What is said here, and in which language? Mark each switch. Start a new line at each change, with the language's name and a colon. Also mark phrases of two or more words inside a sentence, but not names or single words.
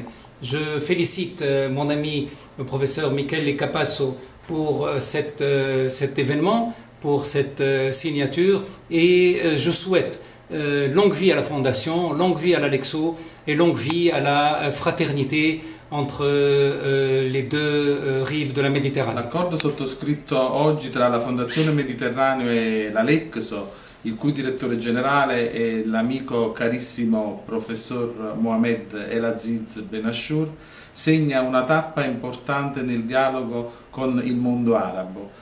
French: Je félicite mon ami le professeur Michele Capasso pour cet événement, pour cette signature, et je souhaite longue vie à la Fondation, longue vie à la Lexo et longue vie à la fraternité entre le deux rive
Italian: della Mediterranea. L'accordo sottoscritto oggi tra la Fondazione Mediterraneo e la Lexo, il cui direttore generale è l'amico carissimo professor Mohamed El-Aziz Benachour, segna una tappa importante nel dialogo con il mondo arabo.